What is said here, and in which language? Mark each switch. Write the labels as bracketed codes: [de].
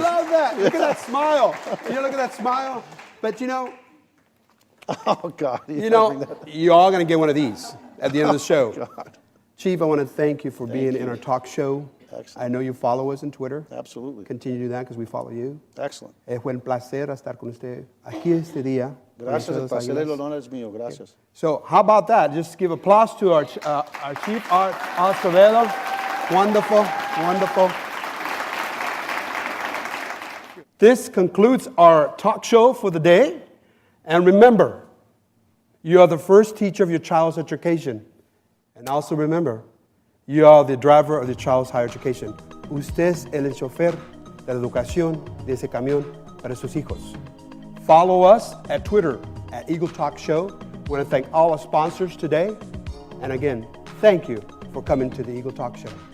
[en] love that. Look at that smile. You look at that smile. But you know, Oh, God. you're all going to get one of these at the end of the show. God. Chief, I want to thank you for being in our talk show. Excellent. I know you follow us on Twitter. Absolutely. Continue to do that because we follow you. Excellent. [es] Es un placer estar con usted aquí este día. Gracias. El placer y el honor es mío. Gracias. [en] So how about that? Just give applause to our chief, Acevado. Wonderful, wonderful. This concludes our talk show for the day. And remember, you are the first teacher of your child's education. And also remember, you are the driver of the child's higher education. [es] Usted es el chofer de la educación de ese camión para sus hijos. [en] Follow us at Twitter at Eagle Talk Show. We want to thank all our sponsors today. And again, thank you for coming to the Eagle Talk Show.